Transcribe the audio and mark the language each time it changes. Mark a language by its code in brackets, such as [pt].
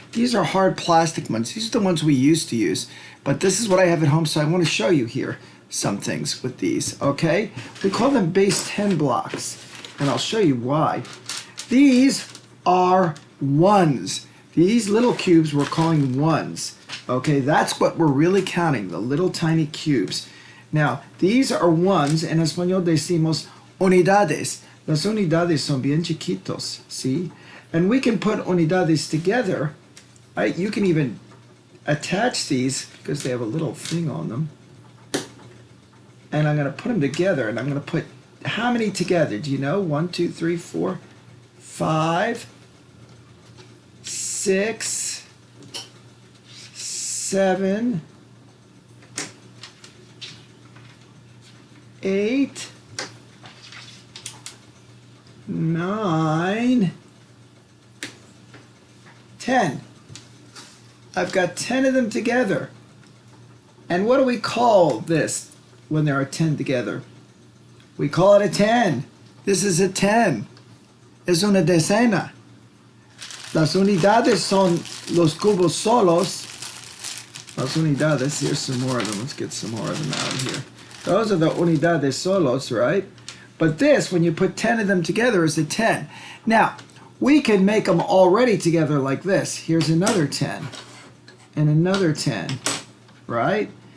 [en] These are hard plastic ones. These are the ones we used to use. But this is what I have at home, so I want to show you here some things with these, okay? We call them base 10 blocks. And I'll show you why. These are ones. These little cubes we're calling ones. Okay, that's what we're really counting, the little tiny cubes. Now, these are ones. [es] En español decimos unidades. Las unidades son bien chiquitos, see? [en] And we can put unidades together. Right? You can even attach these because they have a little thing on them. And I'm going to put them together, and I'm going to put how many together? Do you know? 1, 2, 3, 4, 5, 6, 7, 8, 9, 10. I've got 10 of them together. And what do we call this when there are 10 together? We call it a 10. This is a 10. Es una decena. [es] Las unidades son los cubos solos. [en] Las unidades, here's some more of them. Let's get some more of them out here. Those are the unidades solos, right? But this, when you put 10 of them together, is a 10. Now, we can make them already together like this. Here's another 10. And another 10, right?